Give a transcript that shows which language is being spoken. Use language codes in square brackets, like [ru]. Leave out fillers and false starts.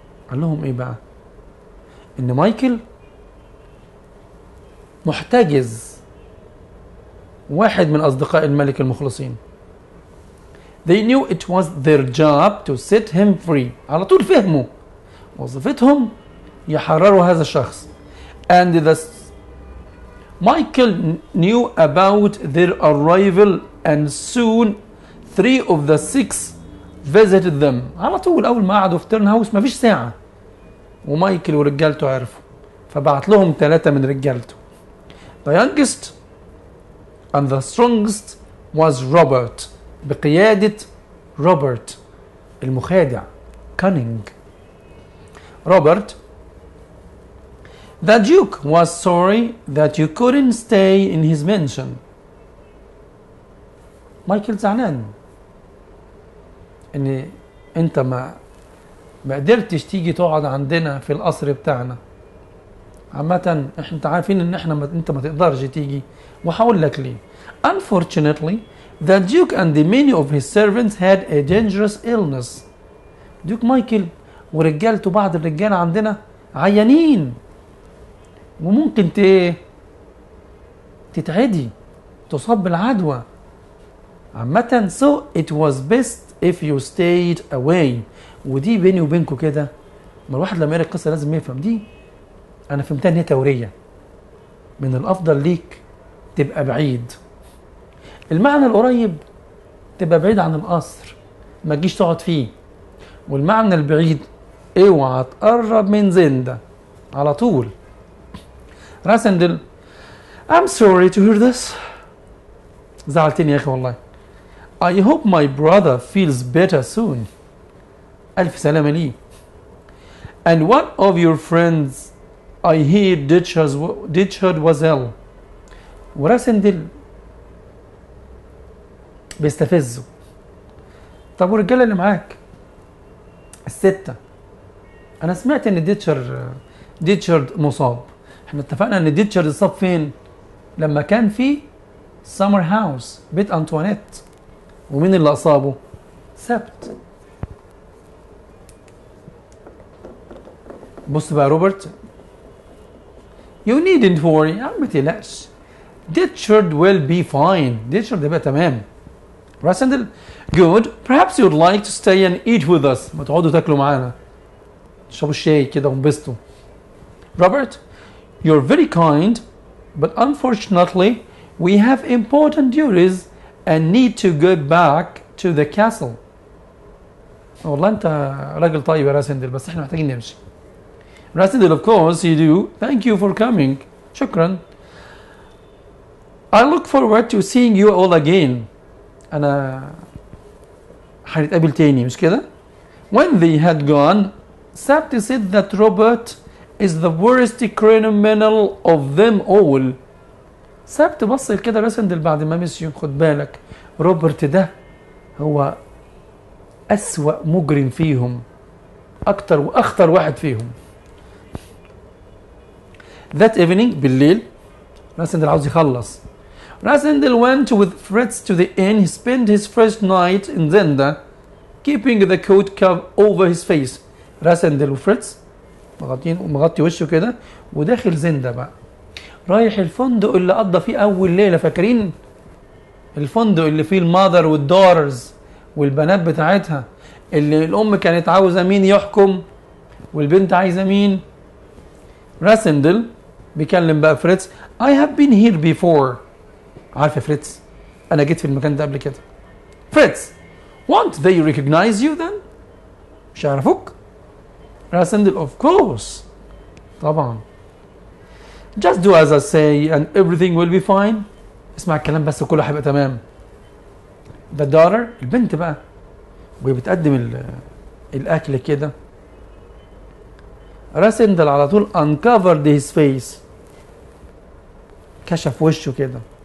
[ar] قال لهم ايه بقى؟ ان مايكل محتجز واحد من اصدقاء الملك المخلصين. [en] They knew it was their job to set him free. [ar] على طول فهموا وظيفتهم يحرروا هذا الشخص. [en] And Michael knew about their arrival and soon 3 of the 6 visited them. [ar] على طول أول ما قعدوا في تيرن هاوس مفيش ساعة ومايكل ورجالته عرفوا، فبعت لهم 3 من رجالته. [en] The youngest and the strongest was Robert [ar] بقيادة روبرت المخادع [en] cunning. Robert, the Duke was sorry that you couldn't stay in his mansion. [ar] مايكل زعلان ان انت ما قدرتش تيجي تقعد عندنا في القصر بتاعنا. عامة انت عارفين ان انت ما تقدرش تيجي، وهقول لك ليه. [en] Unfortunately, the Duke and many of his servants had a dangerous illness. [ar] ديوك مايكل ورجالته بعض الرجال عندنا عيانين وممكن تتعدي تصاب بالعدوى. عامة [en] so it was best if you stayed away. [ar] ودي بيني وبينكم كده، ما الواحد لما يقرا القصه لازم يفهم دي. انا فهمتها ان هي توريه، من الافضل ليك تبقى بعيد. المعنى القريب تبقى بعيد عن القصر ما تجيش تقعد فيه، والمعنى البعيد اوعى تقرب من زنده على طول. [en] Rassendyll I'm sorry to hear this. [ar] زعلتني يا اخي والله. [en] I hope my brother feels better soon. [ar] ألف سلامة ليه. [en] And one of your friends I hear Ditchard was ill. [ar] وراسندل بيستفزه. طب والرجاله اللي معاك ال6، انا سمعت ان ديتشارد مصاب. احنا اتفقنا ان ديتشارد اتصاب فين؟ لما كان في سمر هاوس بيت انطوانيت. ومين اللي اصابه؟ سبت. بص بقى [en] Robert, you needn't worry. [ar] ما تقلقش. [en] Ditchard will be fine. [ar] ديتشارد يبقى تمام. [en] Rassendyll good. Perhaps you'd like to stay and eat with us. [ar] ما تقعدوا تاكلوا معانا تشربوا الشاي كده وانبسطوا. [en] Robert, you're very kind, but unfortunately we have important duties and need to go back to the castle. [ar] والله انت راجل طيب يا راسندل، بس احنا محتاجين نمشي. [en] Rassendel, of course you do. Thank you for coming. [ar] شكرا. [en] I look forward to seeing you all again. [ar] أنا هنتقابل تاني مش كده؟ [en] When they had gone, Sabt said that Robert is the worst criminal of them all. [ar] سبت بص كده راسندل بعد ما مشيوا. خد بالك روبرت ده هو أسوأ مجرم فيهم، أكتر وأخطر واحد فيهم. [en] That evening [ar] بالليل راسندل عاوز يخلص. [en] Rassendel went with Fritz to the inn. He spent his first night in Zenda, keeping the coat cover over his face. [ar] راسندل وفريتز مغطي وشه كده وداخل زندا بقى، رايح الفندق اللي قضى فيه اول ليله. فاكرين الفندق اللي فيه المادر والدورز والبنات بتاعتها، اللي الام كانت عاوزه مين يحكم والبنت عايزه مين؟ راسندل بيكلم بقى فريتز. [en] I have been here before. [ar] عارف يا فريتز انا جيت في المكان ده قبل كده. [en] Fritz won't they recognize you then؟ [ar] مش هيعرفوك؟ [en] Rassendyll of course [ar] طبعا. [en] just do as I say and everything will be fine. [ar] اسمع الكلام بس وكله هيبقى تمام. [en] the daughter [ar] البنت بقى وهي بتقدم الاكل كده راسندل على طول [en] uncovered his face، [ar] كشف وشه كده.